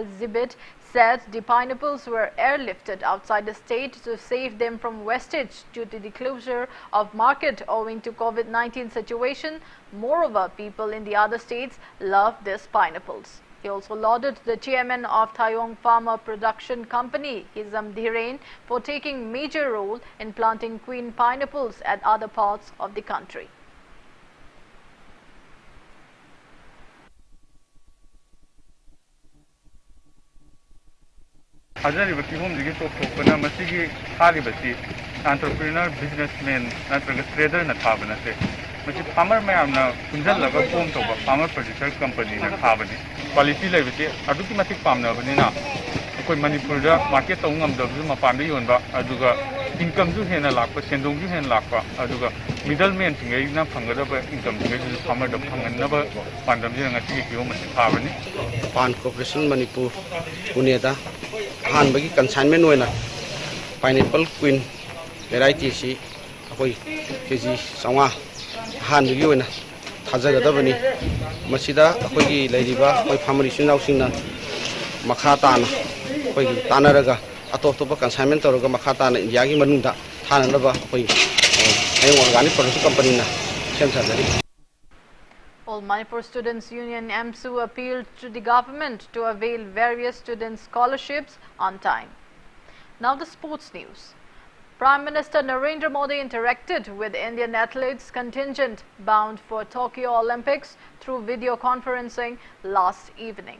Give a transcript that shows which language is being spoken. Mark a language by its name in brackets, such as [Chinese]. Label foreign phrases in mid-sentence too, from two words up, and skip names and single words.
[English] Zibit said the pineapples were airlifted outside the state to save them from wastage due to the closure of market owing to COVID-19 situation. Moreover, people in the other states love these pineapples. He also lauded the chairman of Thayong Farmer Production Company, Hizam Dhiren, for taking major role in planting queen pineapples at other parts of the country. [Manipuri] Hajariba kihomdigi topthokpana masigi haribasi [English] entrepreneur businessman [Manipuri] natraga trader na thabana se masi farmer mayamna punjallaga form toba [English] farmer producer company [Manipuri] na thabani quality leibati aduki matik pamna banina akoi manipur da market tong ngamdabu mapanda yonba aduga income ju hena lakpa sendong ju hena lakpa aduga middleman thingai na phangadaba income thingai ju farmer da phanganaba pandam ji ngati kihomasi thabani Pan Corporation Manipur Puneda Han bagi consignment hoina [English] pineapple queen variety [Manipuri] si akoi kg sawa han bagi hoina thajagadabani masida akoi gi leiriba akoi family sunau singna makha tana akoi gi tanaraga atop topa consignment tawraga makha tana India gi manungda thananaba koi [English] organic production company [Manipuri] na sem sadari. [English] All Manipur Students' Union MSU appealed to the government to avail various student scholarships on time. Now the sports news. Prime Minister Narendra Modi interacted with Indian athletes contingent bound for Tokyo Olympics through video conferencing last evening.